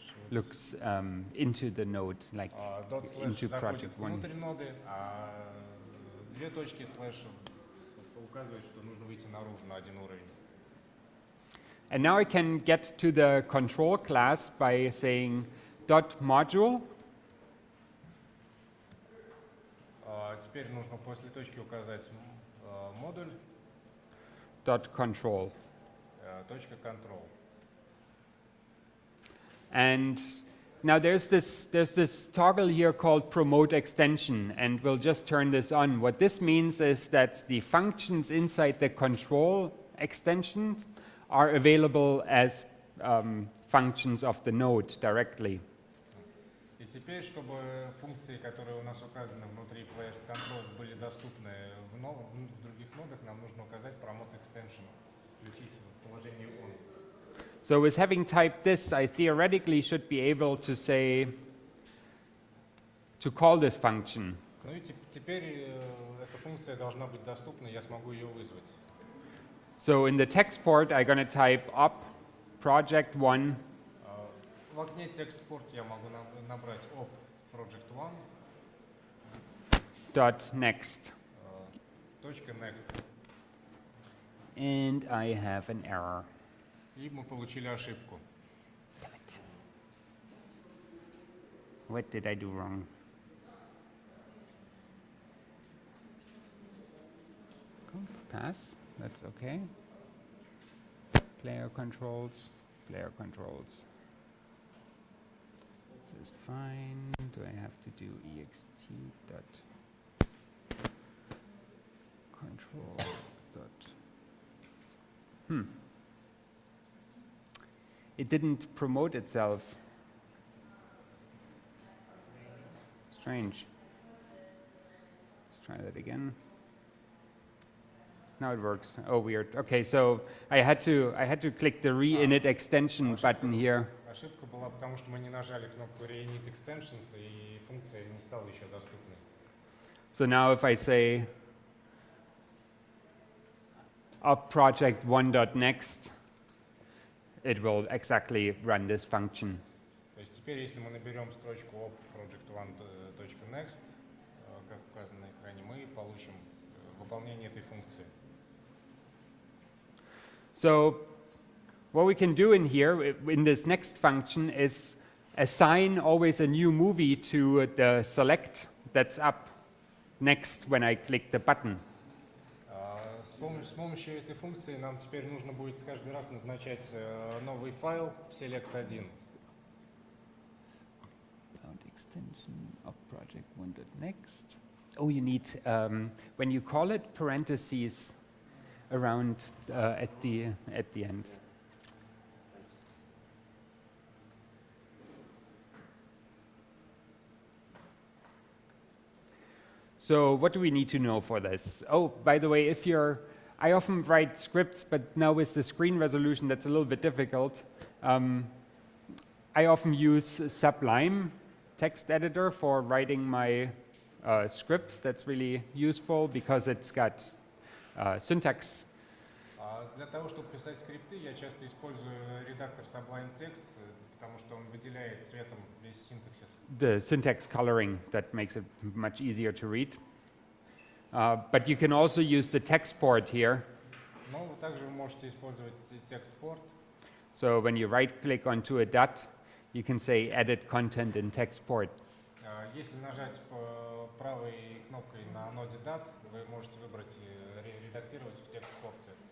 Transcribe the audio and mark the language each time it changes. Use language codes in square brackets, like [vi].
[en] Looks into the node, like into [ru] заходит [en] project one. [ru] внутрь ноды, а две точки слэш указывают, что нужно выйти наружу на один уровень. [en] And now I can get to the control class by saying .module. [ru] Теперь нужно после точки указать модуль, [en] .control. [ru] точка control. [en] And now there's this toggle here called promote extension, and we'll just turn this on. What this means is that the functions inside the control extensions are available as functions of the node directly. [ru] И теперь, чтобы функции, которые у нас указаны внутри Players Controls, были доступны в других нодах, нам нужно указать promote extension, включить в положение on. [en] So with having typed this, I theoretically should be able to say, to call this function. [ru] Ну и теперь эта функция должна быть доступна, я смогу ее вызвать. [en] So in the text port, I'm going to type up project one [ru] В окне текст-порт я могу набрать op project one [en] .next. [ru] точка next. [en] And I have an error. [ru] И мы получили ошибку. [en] Damn it. What did I do wrong? Pass, that's okay. Player controls, player controls. This is fine. Do I have to do ext dot control dot It didn't promote itself. Strange. Let's try that again. Now it works. Oh, weird. Okay, so I had to click the re-init extension button here. [ru] Ошибка была, потому что мы не нажали кнопку Reinit Extensions, и функция не стала еще доступной. [en] So now if I say up project one.next, it will exactly run this function. [ru] То есть теперь, если мы наберем строчку op project1.next, как указано на экране, мы получим выполнение этой функции. [en] So what we can do in here, in this next function, is assign always a new movie to the select that's up next when I click the button. [ru] С помощью этой функции нам теперь нужно будет каждый раз назначать новый файл в select1. [en] Extension of project one.next. Oh, you need, when you call it, parentheses around at the end. So what do we need to know for this? Oh, by the way, I often write scripts, but now with the screen resolution, that's a little bit difficult. I often use Sublime text editor for writing my scripts. That's really useful because it's got syntax. [ru] Для того, чтобы писать скрипты, я часто использую редактор Sublime Text, потому что он выделяет цветом весь синтаксис. [en] The syntax coloring that makes it much easier to read. But you can also use the text port here. [ru] Но вы также можете использовать текст-порт. [en] So when you right click onto a dot, you can say edit content in text port. [ru] Если нажать правой кнопкой на ноде DAT, вы можете выбрать редактировать в текст-порте.